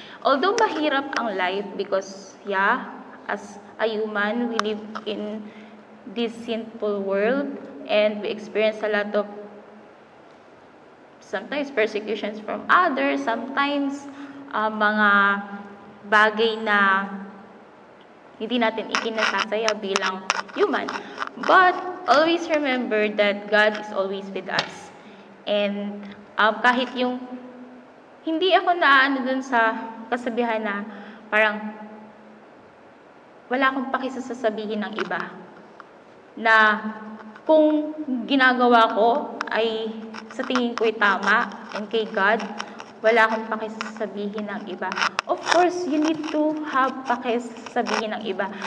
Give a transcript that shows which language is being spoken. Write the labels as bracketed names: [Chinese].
[English] Although [Filipino] mahirap ang [English] life because, as a human, we live in this sinful world and we experience a lot of sometimes persecutions from others, sometimes [Filipino] mga bagay na hindi natin ikinasasaya bilang [English] human. But always remember that God is always with us. [Filipino] And kahit yung hindi ako naano dun sa kasabihan na parang wala akong pakisasabihin ng iba. Na kung ginagawa ko ay sa tingin ko'y tama and kay God, wala akong pakisasabihin ng iba. [English] Of course, you need to have [Filipino] pakisasabihin ng iba.